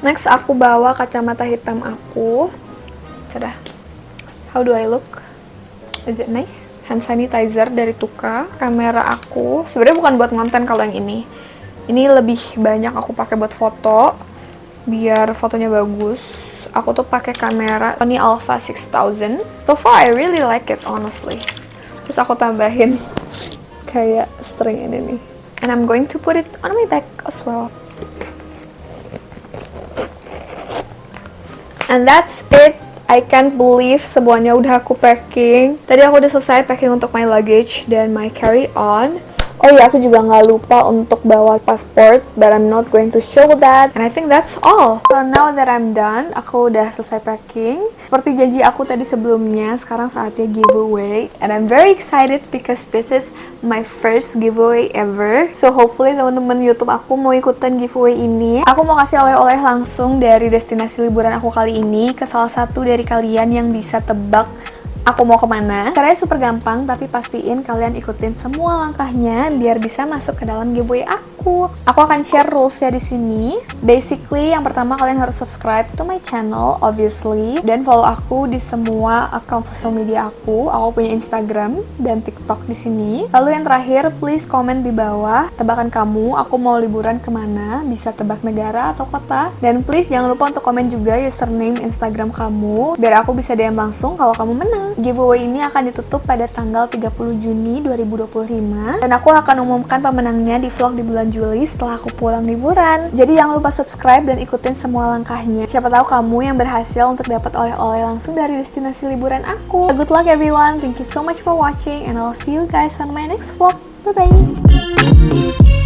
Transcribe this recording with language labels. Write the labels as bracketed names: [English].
[English] Next, [Indonesian] aku bawa kacamata hitam aku. [English] Tada. How do I look? Is it nice? [Indonesian] Hand sanitizer dari Tuka. Kamera aku, sebenarnya bukan buat konten kalau yang ini. Ini lebih banyak aku pakai buat foto, biar fotonya bagus. Aku tuh pakai kamera Sony Alpha 6000. [English] So far I really like it honestly. [Indonesian] Terus aku tambahin kayak string ini nih. [English] And I'm going to put it on my back as well. And that's it. I can't believe [Indonesian] semuanya udah aku packing. Tadi aku udah selesai packing untuk [English] my luggage dan my carry on. [Indonesian] Oh iya, aku juga nggak lupa untuk bawa pasport, [English] but I'm not going to show that. And I think that's all. So now that I'm done, [Indonesian] aku udah selesai packing. Seperti janji aku tadi sebelumnya, sekarang saatnya giveaway. [English] And I'm very excited because this is my first giveaway ever. [Indonesian] So hopefully teman-teman YouTube aku mau ikutan giveaway ini. Aku mau kasih oleh-oleh langsung dari destinasi liburan aku kali ini ke salah satu dari kalian yang bisa tebak aku mau kemana. Caranya super gampang, tapi pastiin kalian ikutin semua langkahnya biar bisa masuk ke dalam giveaway aku. Aku akan share rulesnya di sini. Basically, yang pertama kalian harus [English] subscribe to my channel, [Indonesian] obviously, dan follow aku di semua account social media aku. Aku punya Instagram dan TikTok di sini. Lalu yang terakhir, please komen di bawah tebakan kamu. Aku mau liburan kemana? Bisa tebak negara atau kota. Dan please jangan lupa untuk komen juga username Instagram kamu, biar aku bisa DM langsung kalau kamu menang. Giveaway ini akan ditutup pada tanggal 30 Juni 2025 dan aku akan umumkan pemenangnya di vlog di bulan Juli setelah aku pulang liburan. Jadi jangan lupa subscribe dan ikutin semua langkahnya. Siapa tahu kamu yang berhasil untuk dapat oleh-oleh langsung dari destinasi liburan aku. [English] Good luck everyone. Thank you so much for watching and I'll see you guys on my next vlog. Bye bye.